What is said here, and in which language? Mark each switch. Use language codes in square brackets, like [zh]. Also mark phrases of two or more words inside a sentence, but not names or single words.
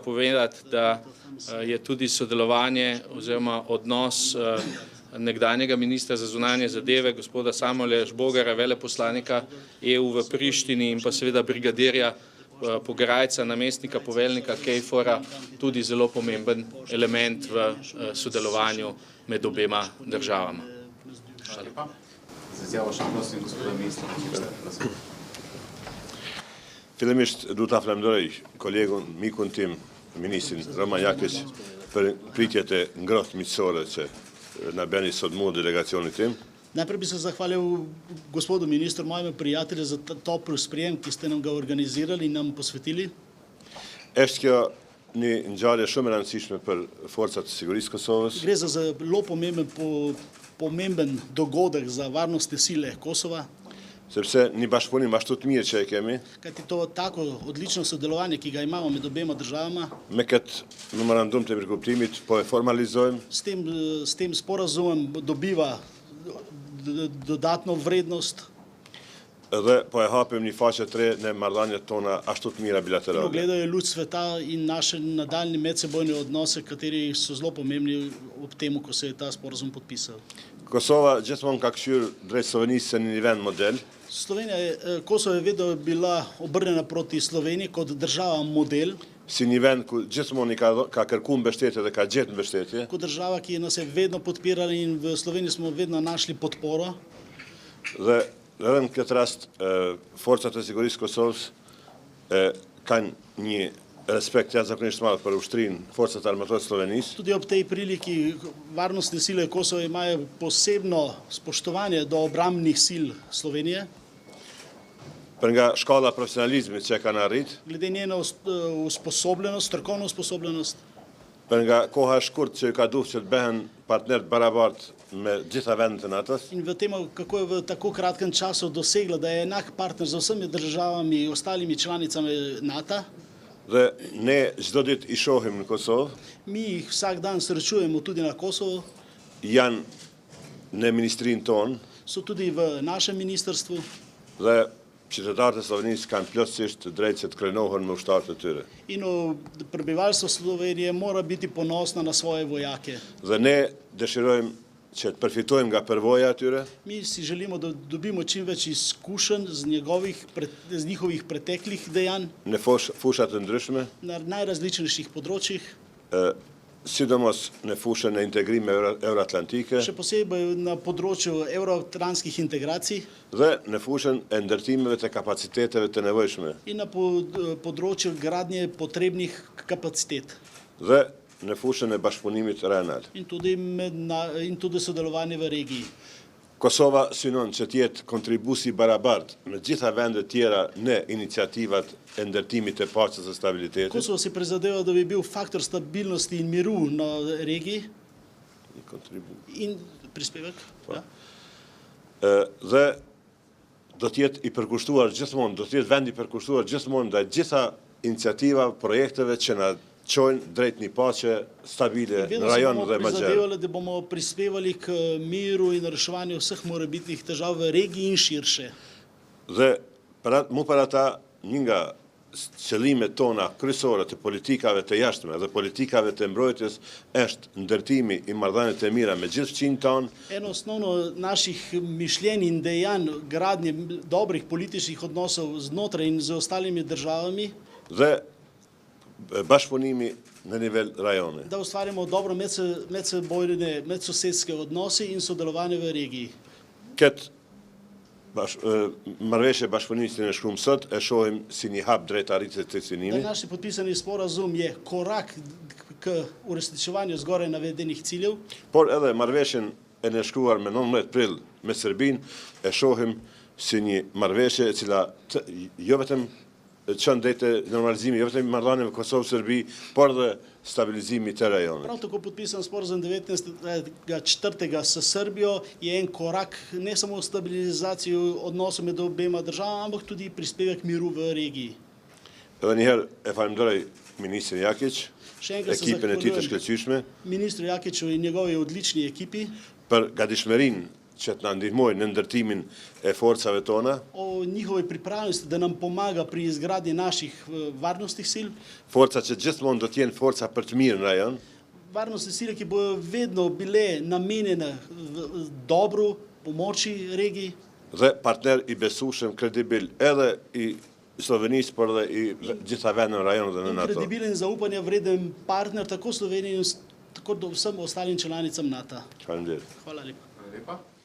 [sl] povedati, da je tudi sodelovanje oziroma odnos nekdanjega ministra za zunanje zadeve, gospoda Samuela Žbogara, veleposlanika EU v Prištini in pa seveda brigadirja Pograjca, namestnika poveljnika KFOR-a, tudi zelo pomemben element v sodelovanju med obema državama. Hvala lepa. Z izjavo še prosim gospoda ministra. [sq] Fillimisht du ta flamdëroj kolegun, mikun tim, ministrin Roman Jakic, për pritjet e ngrohtë miqësore që na bëni sot mua delegacionit tim. [sl] Najprej bi se zahvalil gospodu ministru, mojemu prijatelju, za topel sprijem, ki ste nam ga organizirali in nam posvetili. [sq] Është kjo një ngjarje shumë e rëndësishme për forcat e sigurisë Kosovës. [sl] Gre za zelo pomemben dogodek za varnostne sile Kosova. [sq] Sepse një bashkëpunim ashtu të mirë që e kemi. [sl] Kajti to tako odlično sodelovanje, ki ga imamo med obema državama. [sq] Me këtë memorandum të përkuptimit po e formalizojmë. [sl] S tem sporazumom dobiva dodatno vrednost. [sq] dhe po e hapim një faqe të re në marrëdhëniet tona ashtu të mira bilaterale. [sl] Ugledaju luč sveta in naše nadaljne medsebojne odnose, kateri so zelo pomembni ob temu, ko se je ta sporazum podpisal. [sq] Kosova gjithmonë ka kthyer drejt Slovenisë se një vend model, [sl] Kosovo je vedno bila obrnjena proti Sloveniji kot država model, [sq] si një vend ku gjithmonë i ka kërkuar mbështetje dhe ka gjetur mbështetje. [sl] kot država, ki nas je vedno podpirala in v Sloveniji smo vedno našli podporo. [sq] Dhe edhe në këtë rast forcat e sigurisë Kosovës kanë një respekt jashtëzakonisht madh për ushtrinë forcat armatore të Slovenisë. [sl] Tudi ob tej priliki varnostne sile Kosova imajo posebno spoštovanje do obrambnih sil Slovenije. [sq] Për nga shkalla profesionalizmit që e kanë arrit, [sl] Glede njeno usposobljenost, strokovno usposobljenost, [sq] për nga koha e shkurt që ka duhur që të bëhen partner të barabartë me gjitha vendet e NATO-s, [sl] in v tem, kako je v tako kratkem času dosegla, da je enak partner z vsemi državami, ostalimi članicami NATO. [sq] dhe ne çdo ditë i shohim në Kosovë, [sl] Mi jih vsak dan srečujemo tudi na Kosovo, [sq] janë në ministrinë tonë [sl] so tudi v našem ministrstvu [sq] dhe qytetarët e Slovenisë kanë plotësisht drejtë që të krenohen me ushtarët e tyre. [sl] in prebivalstvo Slovenije mora biti ponosno na svoje vojake. [sq] Dhe ne dëshirojmë që të përfitojmë nga përvoja atyre, [sl] Mi si želimo da dobimo čim več izkušenj z njihovih preteklih dejanj [sq] në fushat të ndryshme, [sl] na najrazličnejših področjih, [sq] sidomos në fushën e integrimit euroatlantike [sl] še posebej na področju evroatlantskih integracij [sq] dhe në fushën e ndërtimeve të kapaciteteve të nevojshme [sl] in na področju gradnje potrebnih kapacitet [sq] dhe në fushën e bashkëpunimit rajonal. [sl] in tudi sodelovanje v regiji. [sq] Kosova synon që të jetë kontribuesi i barabartë me gjitha vendet tjera në iniciativat e ndërtimit të paqes dhe stabilitetit. [sl] Kosovo si prizadeva, da bi bil faktor stabilnosti in miru na regiji in prispevek. Ja. [sq] Dhe do të jetë i përkushtuar gjithmonë, do të jetë vend i përkushtuar gjithmonë ndaj gjitha iniciativa, projekteve që na çojnë drejt një paqe stabile në [sl] Vedno se [sq] rajon [sl] bomo [sq] dhe më gjerë. [sl] prizadevali, da bomo prispevali k miru in reševanju vseh morebitnih težav v regiji in širše. [sq] Dhe për ata një nga qëllimet tona kryesore të politikave të jashtme dhe politikave të mbrojtjes është ndërtimi i marrëdhënieve të mira me gjithë fqinjtë tonë, [sl] Eno osnovno naših mišljenj in dejanj gradnje dobrih političnih odnosov znotraj in z ostalimi državami, [sq] dhe bashkëpunimi në nivel rajoni. [sl] da ustvarimo dobro medsebojne, medsosedske odnose in sodelovanje v regiji. [sq] Këtë marrëveshje bashkëpunimit që ne shkruam sot e shohim si një hap drejt arritjes të cilësimit. [sl] Naš potpisani sporazum je korak k uresničevanju zgoraj navedenih ciljev, [sq] Por edhe marrëveshjen e ne shkruar me 19 prill me Serbinë e shohim si një marrëveshje e cila jo vetëm çon drejt normalizimi, jo vetëm marrëdhënieve Kosovë-Serbi, por dhe stabilizimi të rajonit. [sl] prav tako podpisan sporazum 19.4. s Srbijo je en korak ne samo v stabilizaciju odnosov med obema državama, ampak tudi prispevek miru v regiji. [sq] Edhe njëherë e falenderoj ministrin Jakić, [sl] Še enkrat se [sq] ekipën e tij të [sl] zahvaljujem [sq] shkëlqyeshme [sl] ministru Jakiću [hr] i njegovoj [sl] odlični ekipi [sq] për gatishmërinë që të na ndihmojnë në ndërtimin e forcave tona, [sl] o njihovoj pripravljenosti da nam pomaga pri izgradnji naših varnostnih sil, [sq] forca që gjithmonë do të jenë forca për të mirë në rajon, [sl] varnostne sile, ki bodo vedno bile namenjene dobru, pomoči regiji [sq] dhe partner i besueshëm, kredibil edhe i Slovenisë, por dhe i gjitha vendeve në rajon dhe në [sl] in NATO. kredibilen in zaupanja vreden partner tako Sloveniji, tako do vsem ostalim članicam NATO. [sq] Faleminderit. [sl] Hvala lepa. Hvala lepa.